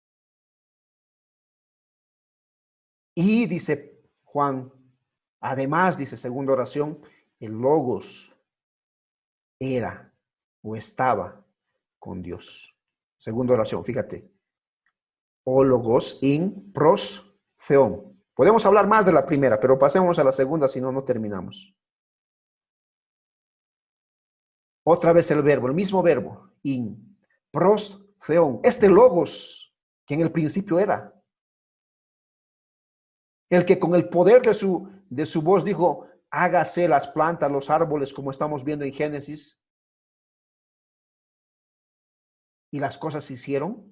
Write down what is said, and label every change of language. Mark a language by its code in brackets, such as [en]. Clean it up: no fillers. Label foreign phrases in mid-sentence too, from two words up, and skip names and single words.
[es] Y dice Juan, además, dice segunda oración, el logos era o estaba con Dios. Segunda oración, fíjate. [el] ὁ λόγος ἦν πρὸς θεόν. [es] Podemos hablar más de la primera, pero pasemos a la segunda, si no, no terminamos. Otra vez el verbo, el mismo verbo, [el] ἦν πρὸς θεόν. [es] Este logos que en el principio era. El que con el poder de su voz dijo, hágase las plantas, los árboles, como estamos viendo en Génesis. Y las cosas se hicieron.